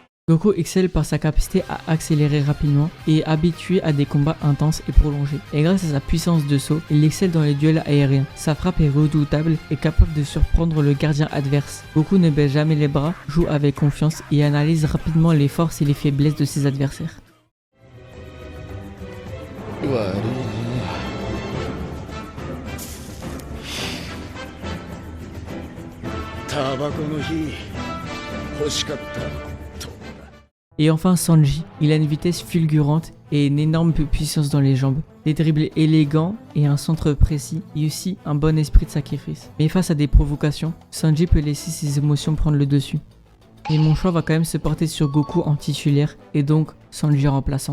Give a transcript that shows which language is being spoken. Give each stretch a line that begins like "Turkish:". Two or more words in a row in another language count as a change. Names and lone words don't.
French: Goku excelle par sa capacité à accélérer rapidement et est habitué à des combats intenses et prolongés. Et grâce à sa puissance de saut, il excelle dans les duels aériens. Sa frappe est redoutable et capable de surprendre le gardien adverse. Goku ne baisse jamais les bras, joue avec confiance et analyse rapidement les forces et les faiblesses de ses adversaires.
Japanese: 悪いな。タバコの火欲しかったと。
French: Et enfin Sanji, il a une vitesse fulgurante et une énorme puissance dans les jambes, des dribbles élégants et un centre précis et aussi un bon esprit de sacrifice. Mais face à des provocations, Sanji peut laisser ses émotions prendre le dessus. Et mon choix va quand même se porter sur Goku en titulaire et donc Sanji en remplaçant.